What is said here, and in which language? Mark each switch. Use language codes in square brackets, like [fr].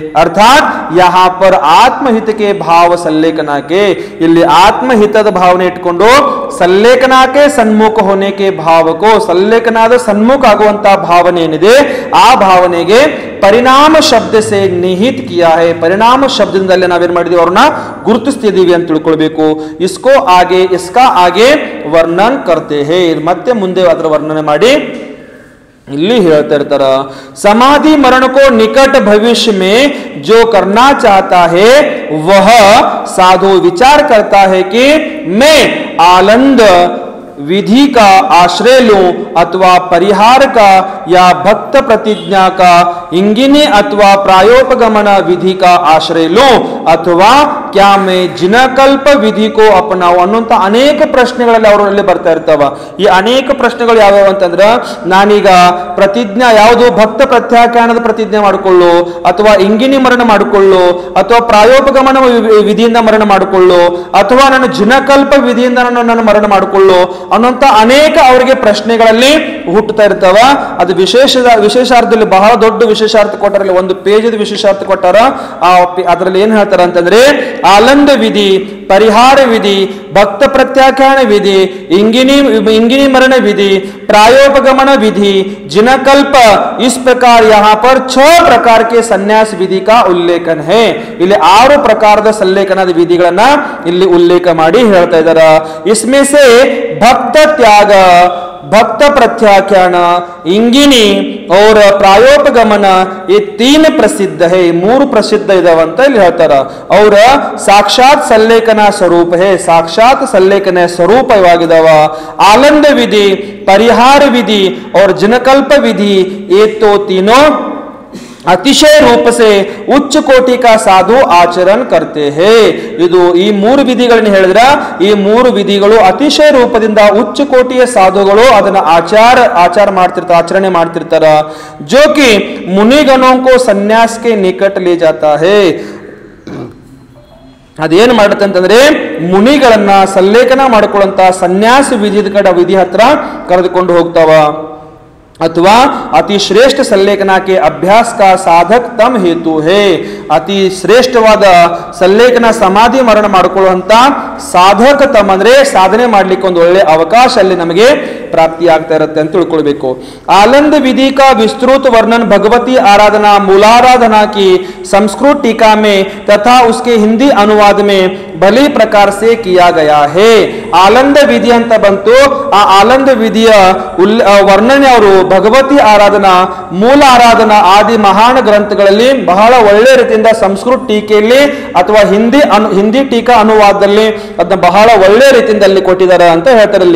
[hi] ಅರ್ಥಾತ್ ಯಹಾ ಪರ್ [kn] ಆತ್ಮಹಿತಕ್ಕೆ ಭಾವ ಸಲ್ಲೇಖನಾಕೆ, ಇಲ್ಲಿ ಆತ್ಮಹಿತದ ಭಾವನೆ ಇಟ್ಕೊಂಡು ಸಲ್ಲೇಖನಾಕೆ ಸನ್ಮುಖ ಹೋನೇಕೆ ಭಾವಕೋ, ಸಲ್ಲೇಖನಾದ ಸನ್ಮುಖ ಆಗುವಂತ ಭಾವನೆ ಏನಿದೆ ಆ ಭಾವನೆಗೆ ಪರಿಣಾಮ [hi] ಶಬ್ದ ಸೆ ನಿಹಿತ್ ಕಿಯಾ ಹೇ, [kn] ಪರಿಣಾಮ ಶಬ್ದದಿಂದಲೇ ನಾವೇನ್ ಮಾಡಿದೀವಿ ಅವ್ರನ್ನ ಗುರುತಿಸ್ತಿದೀವಿ ಅಂತ ತಿಳ್ಕೊಳ್ಬೇಕು. [hi] ಇಸ್ಕೋ ಆಗೆ ಇಸ್ಕಾ ಆಗೆ ವರ್ಣನ್ ಕರ್ತೆ ಹೇ, [kn] ಮತ್ತೆ ಮುಂದೆ ಅದರ ವರ್ಣನೆ ಮಾಡಿ ಇಲ್ಲಿ ಹೇಳ್ತಾ ಇರ್ತಾರ. [hi] समाधि मरण को निकट भविष्य में जो करना चाहता है वह साधु विचार करता है कि मैं आनंद विधि का आश्रय लूं अथवा परिहार का या भक्त प्रतिज्ञा का इंगिनी अथवा प्रायोपगमन विधि का आश्रय लूं अथवा क्या मैं जिनकल्प विधि को अपनाऊं [kn] ಅನ್ನುವಂತ ಅನೇಕ ಪ್ರಶ್ನೆಗಳಲ್ಲಿ ಅವರಲ್ಲಿ ಬರ್ತಾ ಇರ್ತಾವ. ಈ ಅನೇಕ ಪ್ರಶ್ನೆಗಳು ಯಾವ್ಯಾವ ಅಂತಂದ್ರ, ನಾನೀಗ ಪ್ರತಿಜ್ಞಾ ಯಾವುದು, ಭಕ್ತ ಪ್ರತ್ಯಾಖ್ಯಾನದ ಪ್ರತಿಜ್ಞೆ ಮಾಡಿಕೊಳ್ಳು, ಅಥವಾ ಇಂಗಿನಿ ಮರಣ ಮಾಡಿಕೊಳ್ಳು, ಅಥವಾ ಪ್ರಾಯೋಪಗಮನ ವಿಧಿಯಿಂದ ಮರಣ ಮಾಡಿಕೊಳ್ಳು, ಅಥವಾ ನಾನು ಜಿನಕಲ್ಪ ವಿಧಿಯಿಂದ ನಾನು ಮರಣ ಮಾಡಿಕೊಳ್ಳು ಅನ್ನುವಂತ ಅನೇಕ ಅವರಿಗೆ ಪ್ರಶ್ನೆಗಳಲ್ಲಿ ಹುಟ್ಟುತ್ತಾ ಇರ್ತಾವ. ಅದು ವಿಶೇಷಾರ್ಥದಲ್ಲಿ ಬಹಳ ದೊಡ್ಡ ವಿಶೇಷಾರ್ಥ ಕೊಟ್ಟಾರ, ಒಂದು ಪೇಜದ ವಿಶೇಷಾರ್ಥ ಕೊಟ್ಟಾರ. ಅದರಲ್ಲಿ ಏನ್ ಹೇಳ್ತಾರ ಅಂತಂದ್ರೆ, [hi] ಆನಂದ ವಿಧಿ, ಪರಿಹಾರ ವಿಧಿ, भक्त प्रत्याख्यान विधि, इंगिनी मरण विधि, प्रायोपगमन विधि, जिनकल्प, इस प्रकार यहाँ पर 6 प्रकार के संन्यास विधि का उल्लेखन है. [kn] ಇಲ್ಲಿ 6 ಪ್ರಕಾರದ ಸಲ್ಲೇಖನದ ವಿಧಿಗಳನ್ನ ಇಲ್ಲಿ ಉಲ್ಲೇಖ ಮಾಡಿ ಹೇಳ್ತಾ ಇದ್ದಾರೆ. [hi] इसमें से भक्त त्याग, भक्त प्रत्याख्यान, इंगिनी और प्रायोपगमन ये 3 प्रसिद्ध है, 3 प्रसिद्ध इदाವಂತ [kn] ಇಲ್ಲಿ ಹೇಳ್ತಾರ. [hi] और साक्षात सल्लेखन स्वरूप है, साक्षात सल्लेखन स्वरूपವಾಗಿದಾವ. आनंद विधि, परिहार विधि और जिनकल्प विधि ये तो तीनों अतिशय रूप से उच्च कोटि का साधु आचरण करते हैं. [kn] ಇದು ಈ 3 ವಿಧಿಗಳನ್ನು ಹೇಳಿದ್ರ, ಈ 3 ವಿಧಿಗಳು ಅತಿಶಯ ರೂಪದಿಂದ ಉಚ್ಚ ಕೋಟಿಯ ಸಾಧುಗಳು ಅದನ್ನ ಆಚಾರ ಮಾಡ್ತಿರ್ತಾರೆ, ಆಚರಣೆ ಮಾಡ್ತಿರ್ತಾರ. [hi] जो कि मुनिगणों को संन्यास के निकट ले जाता है. [kn] ಅದೇನು ಮಾಡುತ್ತೆ ಅಂತಂದ್ರೆ, ಮುನಿಗಳನ್ನ ಸಲ್ಲೇಖನ ಮಾಡಿಕೊಳ್ಳುವಂತ ಸನ್ಯಾಸ ವಿಧಿ ಹತ್ರ ಕರೆದುಕೊಂಡು ಹೋಗ್ತಾವ. [hi] अथवा अति श्रेष्ठ सल्लेखना के अभ्यास का साधक तम हेतु है. [kn] अति ಶ್ರೇಷ್ಠವಾದ ಸಲ್ಲೇಖನ ಸಮಾಧಿ ಮರಣ ಮಾಡಿಕೊಳ್ಳುವಂತ ಸಾಧಕ ತಮ್ಮ ಅಂದ್ರೆ ಸಾಧನೆ ಮಾಡ್ಲಿಕ್ಕೆ ಒಂದು ಒಳ್ಳೆ ಅವಕಾಶ ಅಲ್ಲಿ ನಮಗೆ ಪ್ರಾಪ್ತಿಯಾಗ್ತಾ ಇರುತ್ತೆ ಅಂತ ತಿಳ್ಕೊಳ್ಬೇಕು. [hi] आलंद विधि का विस्तृत वर्णन भगवती आराधना मूलाराधना की संस्कृत टीका में तथा उसके हिंदी अनुवाद में भली प्रकार से किया गया है. [kn] आलंद विधि ಅಂತ ಬಂತು. ಆ ಆಲಂದ ವಿಧಿಯ ವರ್ಣನೆ ಅವರು ಭಗವತಿ ಆರಾಧನಾ ಮೂಲ ಆರಾಧನಾ ಆದಿ ಮಹಾನ್ ಗ್ರಂಥಗಳಲ್ಲಿ ಬಹಳ ಒಳ್ಳೆ ರೀತಿಯಿಂದ ಸಂಸ್ಕೃತ ಟೀಕೆಯಲ್ಲಿ ಅಥವಾ ಹಿಂದಿ ಟೀಕಾ ಅನುವಾದದಲ್ಲಿ ಅದನ್ನ ಬಹಳ ಒಳ್ಳೆ ರೀತಿಯಿಂದ ಕೊಟ್ಟಿದ್ದಾರೆ ಅಂತ ಹೇಳ್ತಾರೆ.